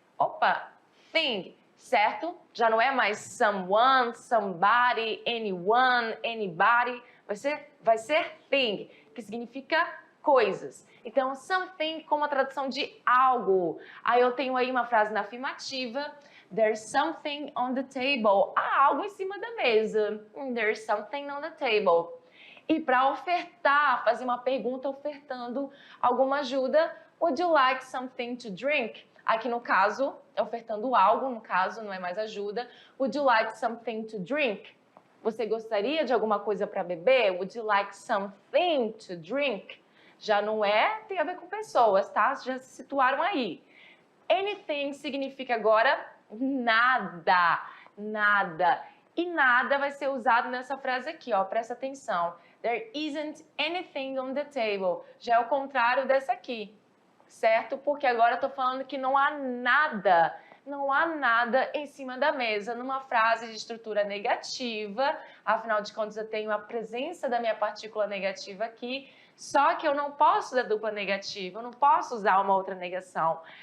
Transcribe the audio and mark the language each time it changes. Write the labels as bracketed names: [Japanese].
[Portuguese] Opa, thing, certo? Já não é mais someone, somebody, anyone, anybody, vai ser thing, que significa coisas. Então, something como a tradução de algo. Aí eu tenho aí uma frase na afirmativa. [English] There's something on the table. [Portuguese] Há algo em cima da mesa. [English] There's something on the table. [Portuguese] E para ofertar, fazer uma pergunta ofertando alguma ajuda, [English] would you like something to drink? [Portuguese] Aqui no caso, ofertando algo, no caso não é mais ajuda. [English] Would you like something to drink? [Portuguese] Você gostaria de alguma coisa para beber? [English] Would you like something to drink? [Portuguese] Já não é, tem a ver com pessoas, tá? Já se situaram aí. Anything significa agora nada, nada. E nada vai ser usado nessa frase aqui, ó, presta atenção. [English] There isn't anything on the table. [Portuguese] Já é o contrário dessa aqui, certo? Porque agora eu tô falando que não há nada em cima da mesa, numa frase de estrutura negativa. Afinal de contas, eu tenho a presença da minha partícula negativa aqui. Só que eu não posso dar dupla negativa, eu não posso usar uma outra negação.